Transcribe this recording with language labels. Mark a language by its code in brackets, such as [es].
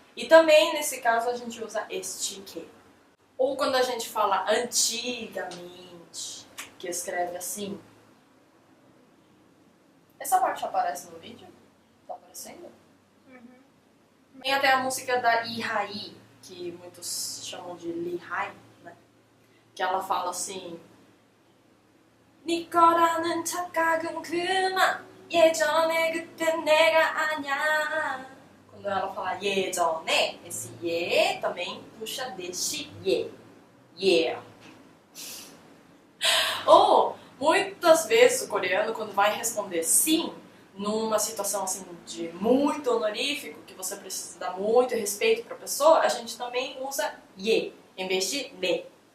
[pt] E também, nesse caso, a gente usa este que. Ou quando a gente fala antigamente, que escreve assim. Essa parte aparece no vídeo? Tá aparecendo? Uhum. Tem até a música da Ihai, que muitos chamam de Lihai, né? Que ela fala assim... [ko] 네 거라는 착각은 그만 예전에 그땐 내가 아냐. [pt] Quando ela fala 예전에, esse ye também puxa deste ye. Yeah. Ou, muitas vezes o coreano, quando vai responder sim, numa situação assim de muito honorífico, que você precisa dar muito respeito para a pessoa, a gente também usa ye, em vez de ne.